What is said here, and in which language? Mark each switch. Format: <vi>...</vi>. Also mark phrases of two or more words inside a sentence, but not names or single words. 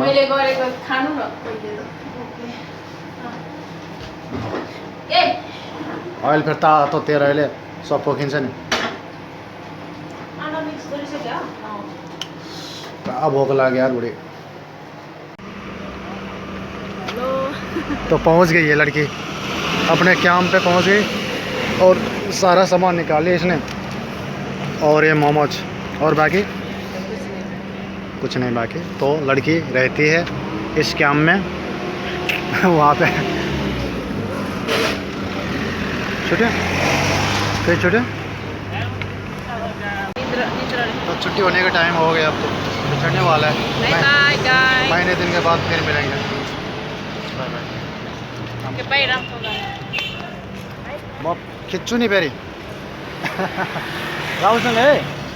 <ne>मैले गरेको खानु न पहिले त ए अहिले फेरि तातो तेरो अहिले सब पोखिन्छ नि अन्डा मिक्स गरिसक्यो पुरा भोक लाग्यो यार बुढी हेलो</ne> <hi>तो पहुंच गई ये लड़की अपने कैंप पे पहुंच गई और सारा सामान निकाली इसने और ये मोमोज और बाकी कुछ नहीं बाकी तो लड़की रहती है इस कैंप में वहाँ पे छुट्टी कई छुट्टी तो छुट्टी होने का टाइम हो गया अब तो चढ़ने वाला है</hi> <en>bye guys</en> <hi>महीने दिन के बाद फिर मिलेंगे</hi> <en>bye bye</en> <ne>के बाई राम्रो म खिच्छु नि फेरि राहुलसँग है</ne>